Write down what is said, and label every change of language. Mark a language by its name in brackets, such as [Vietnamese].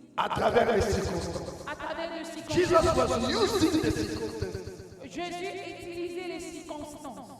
[French] À travers les circonstances. à travers les circonstances. [English] Jesus was using the circumstances [French] Jésus utilisait les circonstances